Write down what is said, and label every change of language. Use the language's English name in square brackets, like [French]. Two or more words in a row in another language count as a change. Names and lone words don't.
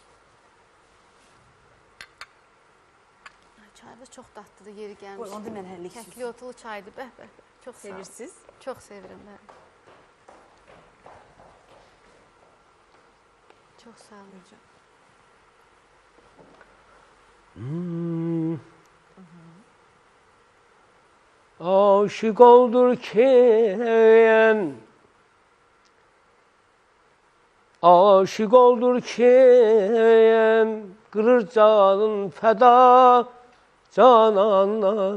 [Azerbaijani] Çay da çox dadlıdır, yeri gəlmiş. Buyurun, onu da mən həllik. Kəkli otlu çaydır, bəh. Çox sevirsiniz? Çox sevirəm, bəli. Çox sağ olun. [Turkish] Aşık oldur kim, aşık oldur kim, kırır canın feda canana.